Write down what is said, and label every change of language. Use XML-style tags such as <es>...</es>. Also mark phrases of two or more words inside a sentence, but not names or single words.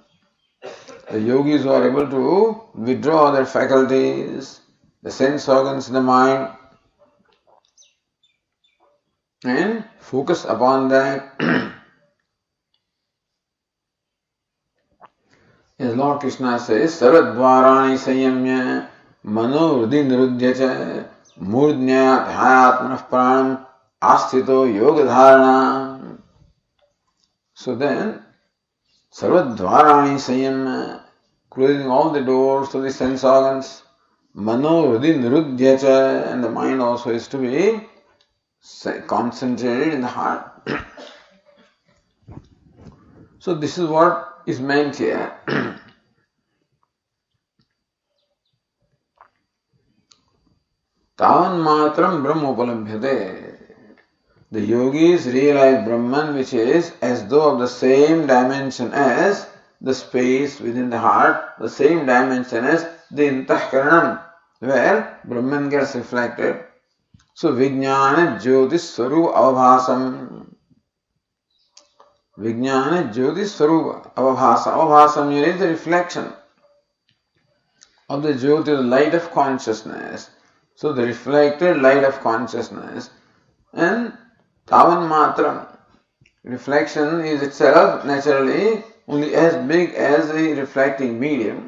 <en>The yogis who are able to withdraw their faculties, the sense organs in the mind, and focus upon that. As Lord Krishna says,</en> <sa>Sarvadvarani Sanyamya Mano Hrudi Nirudhyacha Murdnya Dhayatmanah Pranam Asthito Yoga Dharana. So then, Sarvadvarani Sanyamya,</sa> <en>closing all the doors to the sense organs,</en> <sa>Mano Hrudi Nirudhyacha,</sa> <en>and the mind also is to be concentrated in the heart. So this is what is meant here.</en> <sa>Tavan matram Brahma upalabhyate.</sa> <en>The yogis realize Brahman, which is as though of the same dimension as the space within the heart, the same dimension as the Antahkaranam, where Brahman gets reflected.</en> <sa>So Vijnana Jyotis Swarupa Avabhasam. Vijnana Jyotis Swarupa Avabhasa.</sa> <en>Avabhasam is the reflection of the Jyoti, the light of consciousness. So the reflected light of consciousness. And</en> <sa>Tavan Matram,</sa> <en>reflection is itself naturally only as big as the reflecting medium.</en>